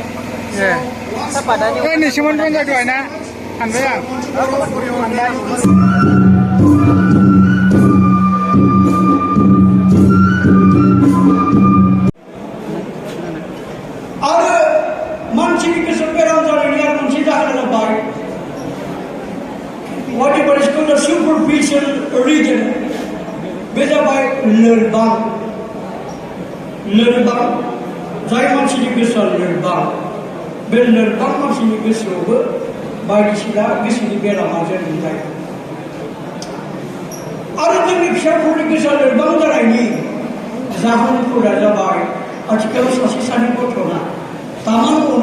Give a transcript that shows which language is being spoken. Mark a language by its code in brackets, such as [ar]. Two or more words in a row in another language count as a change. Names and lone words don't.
[brx] नोंसिमोन रंजाय दहाय ना हानबाय आं आरो मानसिनि गोसो बेराम जानायनि आरो मोनसे जाहोना जाबाय [en] whatever is called a superficial region [brx] बे जाबाय लोरबां जाय मानसिनि गोसोआ लोरबां बे लोरबां मानसिनि गोसोआवबो बायदिसिना गोसोनि बेरामा जोनोम जायो आरो जोंनि फिसाफोरनि गोसोआ लोरबां जानायनि जाहोनफोरा जाबाय आथिखालाव सासे सानै गथ'ना तामान अनो